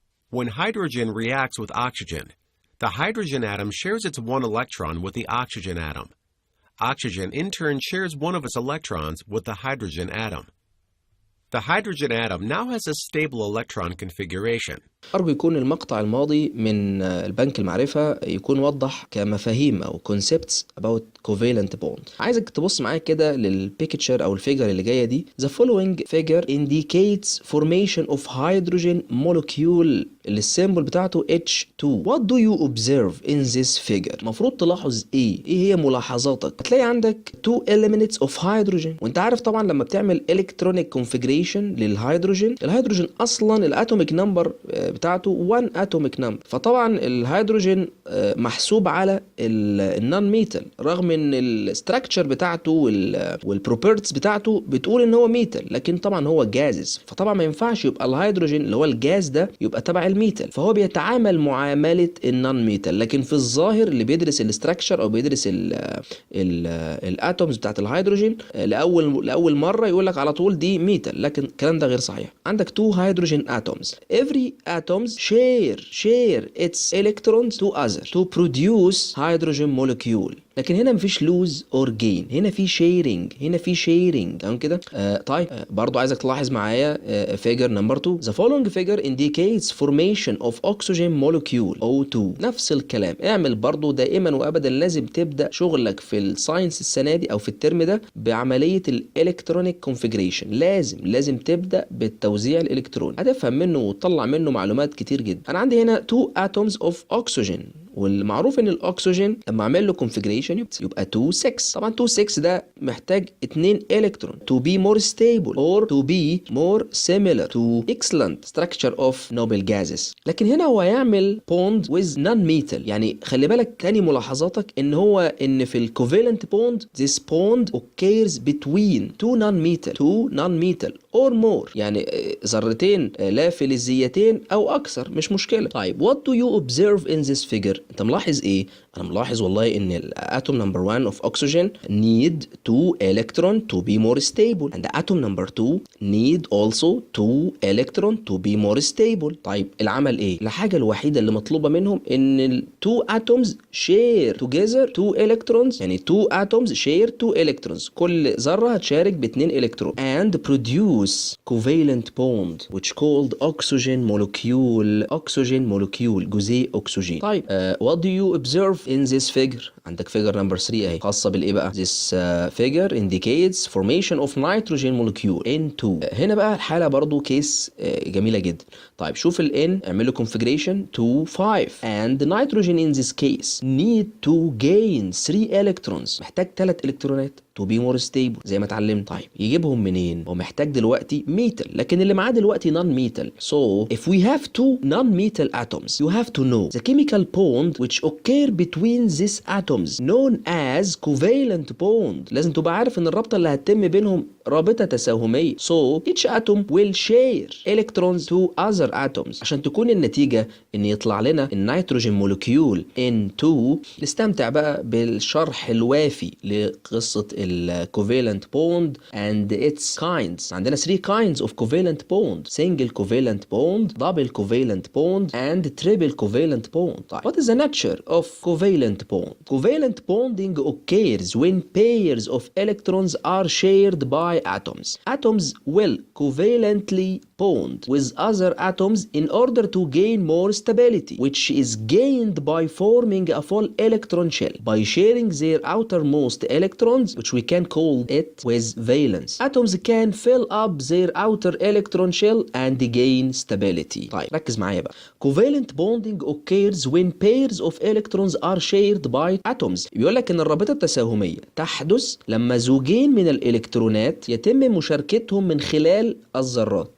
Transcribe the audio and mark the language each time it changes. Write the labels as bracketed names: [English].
[English] When hydrogen reacts with oxygen, the hydrogen atom shares its 1 electron with the oxygen atom. Oxygen in turn shares one of its electrons with the hydrogen atom. The hydrogen atom now has a stable electron configuration. [Arabic] أرجو يكون المقطع الماضي من البنك المعرفة يكون وضح كمفاهيم أو [English] concepts about covalent bond. [Arabic] عايزك تبص معايا كده للبيكتشر أو الفيجر اللي جاية دي. [English] The following figure indicates formation of hydrogen molecule [Arabic] اللي السيمبل بتاعته H2. [English] What do you observe in this figure؟ [Arabic] المفروض تلاحظ إيه هي ملاحظاتك؟ هتلاقي عندك 2 elements of hydrogen، وأنت عارف طبعا لما بتعمل electronic configuration للهيدروجين، الهيدروجين أصلا الأتوميك نمبر بتاعته 1 اتوميك نمبر، فطبعا الهيدروجين محسوب على النون ميتال رغم ان الاستراكشر بتاعته والبروبرتيز بتاعته بتقول ان هو ميتال، لكن طبعا هو جازز، فطبعا ما ينفعش يبقى الهيدروجين اللي هو الجاز ده يبقى تبع الميتال، فهو بيتعامل معامله النون ميتال، لكن في الظاهر اللي بيدرس الاستراكشر او بيدرس الاتومز بتاعت الهيدروجين لاول مره يقول لك على طول دي ميتال، لكن الكلام ده غير صحيح. [English] عندك 2 hydrogen atoms. Every atoms share its electrons to other to produce hydrogen molecule. [Arabic] لكن هنا مفيش [English] lose or gain، [Arabic] هنا في sharing تمام كده. طيب برضو عايزك تلاحظ معايا figure number 2. [English] The following figure indicates formation of oxygen molecule O2. [Arabic] نفس الكلام، اعمل برضو دائما وابدا لازم تبدا شغلك في الساينس السنه دي او في الترم ده بعمليه الالكترونيك كونفيجريشن. لازم تبدا بالتوزيع الالكتروني، هتفهم منه وتطلع منه معلومات كتير جدا. انا عندي هنا 2 atoms of oxygen، والمعروف ان الاكسجين لما اعمل له كونفيجريشن يبقى 2 6. طبعا 2 6 ده محتاج 2 الكترون [English] to be more stable or to be more similar to excellent structure of noble gases. [Arabic] لكن هنا هو هيعمل bond with non-metal، يعني خلي بالك تاني ملاحظاتك ان في الكوفالنت بوند [English] this bond occurs between two non-metal or more، [Arabic] يعني ذرتين لا فلزيتين او اكثر، مش مشكله. [English] طيب what do you observe in this figure؟ [Arabic] انت ملاحظ ايه؟ انا ملاحظ والله ان الاتوم نمبر 1 [English] of oxygen need 2 electron to be more stable and the atom number 2 need also 2 electron to be more stable. [Arabic] طيب العمل ايه؟ الحاجه الوحيده اللي مطلوبه منهم ان ال [English] 2 atoms share together 2 electrons، [Arabic] يعني [English] 2 atoms share 2 electrons، [Arabic] كل ذره هتشارك ب 2 الكترون [English] and produce covalent bond which called oxygen molecule [Arabic] جزيء اكسجين. [English] طيب what do you observe in this figure؟ عندك figure number 3 [Arabic] اهي خاصه بالايه بقى؟ [English] this figure indicates formation of nitrogen molecule N2. [Arabic] هنا بقى الحاله برضو كيس جميله جدا. طيب شوف ال N اعمل له [English] configuration to 5 and the nitrogen in this case need to gain 3 electrons، [Arabic] محتاج 3 الكترونات. [English] to be more stable [Arabic] زي ما اتعلمنا. طيب يجيبهم منين؟ هو محتاج دلوقتي metal، لكن اللي معاه دلوقتي non metal. [English] So if we have two non-metal atoms, you have to know the chemical bond which occur between these atoms known as covalent bond. [Arabic] لازم تبقى عارف ان الرابطة اللي هتتم بينهم رابطة تساهمية. [English] So each atom will share electrons to other atoms. [Arabic] عشان تكون النتيجة ان يطلع لنا النيتروجين مولكيول N2. نستمتع بقى بالشرح الوافي لقصة الكوفالنت بوند [English] and its kinds. عندنا 3 kinds of covalent bond: single covalent bond, double covalent bond and triple covalent bond. طيب what is the nature of covalent bond? Covalent bonding occurs when pairs of electrons are shared by atoms. Atoms will covalently bond with other atoms in order to gain more stability, which is gained by forming a full electron shell by sharing their outermost electrons, which we can call it with valence. Atoms can fill up their outer electron shell and gain stability. [Arabic] طيب ركز معايا بقى. [English] Covalent bonding occurs when pairs of electrons are shared by atoms. [Arabic] بيقول لك ان الرابطة التساهمية تحدث لما زوجين من الالكترونات يتم مشاركتهم من خلال الذرات.